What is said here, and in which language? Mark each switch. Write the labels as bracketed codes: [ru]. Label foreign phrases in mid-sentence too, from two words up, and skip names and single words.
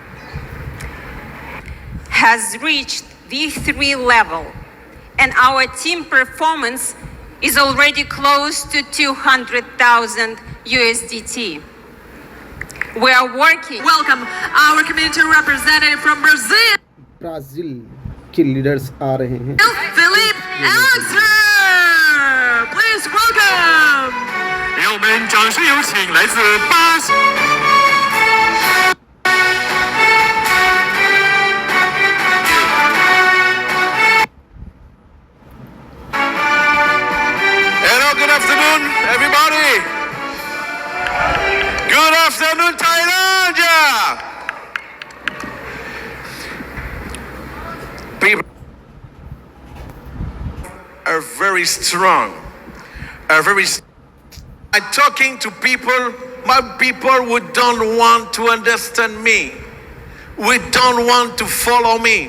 [en] Has reached V3 level, and our team performance is already close to 200,000 USDT. We are working. Welcome our community representative from Brazil. [hi] ब्राज़ील के लीडर्स आ रहे हैं। [en] Philip Alexander, please welcome. [zh] 让我们掌声有请来自巴西。 [en] Hello, good afternoon, everybody. Good afternoon, Thailand. People are very strong. I'm talking to people, my people who don't want to understand me, who don't want to follow me.